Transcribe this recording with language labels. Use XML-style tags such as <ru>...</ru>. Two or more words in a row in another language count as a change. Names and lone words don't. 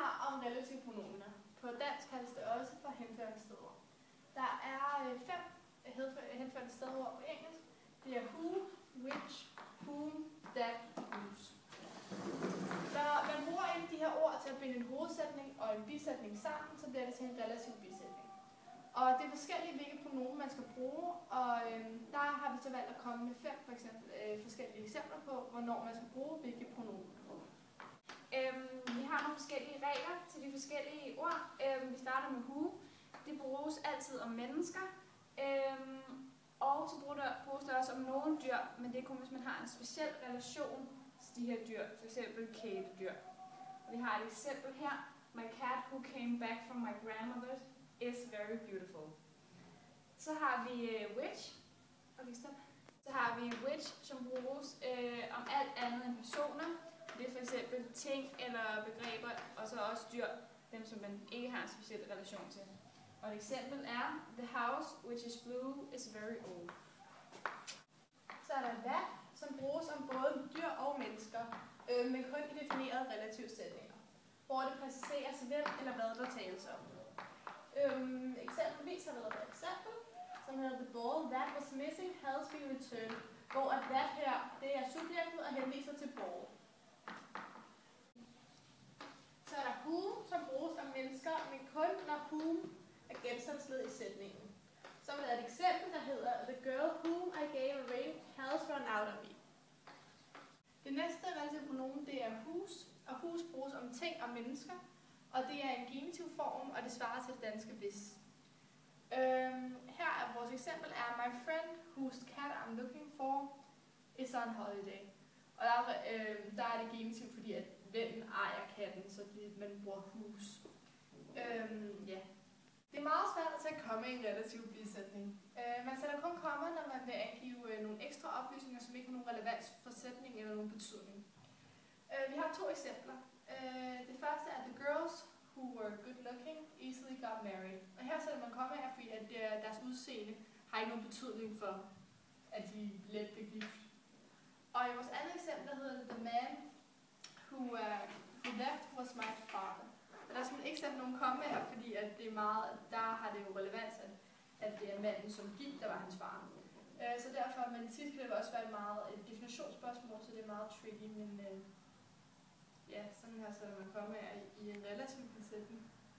<da>om relativpronomene. På dansk kaldes det også for henføringsstedord. Der er 5 henføringsstedord på engelsk. Det er</da> <en>who, which, whom, that, whose.</en> <da>Når man bruger en af de her ord til at binde en hovedsætning og en bisætning sammen, så bliver det til en relativ bisætning. Og det er forskellige, hvilke pronomen man skal bruge, og der har vi så valgt at komme med 5 forskellige eksempler på, hvornår man skal bruge hvilke pronomen. Vi har nogle forskellige regler til de forskellige ord. Vi starter med who. Det bruges altid om mennesker. Og så bruges det også om nogle dyr, men det er kun, hvis man har en speciel relation til de her dyr, f.eks. kæledyr. Og vi har et eksempel her.</da> <en>My cat who came back from my grandmother is very beautiful.</en> <da>Så har vi which. Så har vi which, som bruges om alt andet end personer. Det er f.eks. ting eller begreber, og så også dyr, dem som man ikke har en speciel relation til. Og et eksempel er,</da> <en>the house which is blue is very old.</en> <da>Så er der that, som bruges om både dyr og mennesker, men kun i definerede relativsætninger, hvor det præciseres hvem eller hvad der tales om. Eksempelvis har været et eksempel, som hedder</da> <en>the ball that was missing has been returned,</en> <da>hvor at that her, det er subjektet og henviser til ball. Så er der who, som bruges om mennesker, men kun når whom er genstandsled i sætningen. Så er der et eksempel, der hedder</da> <en>the girl whom I gave a ring has run out of me.</en> <da>Det næste relative pronomen, det er whose, og whose bruges om ting og mennesker, og det er en genitiv form, og det svarer til det danske hvis. Her er vores eksempel er</da> <en>my friend whose cat I'm looking for is on holiday.</en> <da>Og der er det genitiv, fordi at vennen ejer katten, så man bruger whose. Ja. Det er meget svært at tage komma i en relativ bisætning. Man sætter kun komma, når man vil angive nogle ekstra oplysninger, som ikke har nogen relevans for sætning eller nogen betydning. Vi har 2 eksempler. Det første er</da> <en>the girls who were good looking easily got married.</en> <da>Og her sætter man komma her, fordi at deres udseende har ikke nogen betydning for, at de let blev gift. Og i vores andet eksempel, der hedder det</da> <en>the man who left was my father.</en> <da>Og der skal man ikke sætte nogen komme her, fordi at det er meget, der har det jo relevans, at det er manden, som gik, der var hans far. Så derfor, men sidst kan det også være et definitionsspørgsmål, så det er meget tricky, men ja, sådan her sætter man komme her i en relativ besætning.</da>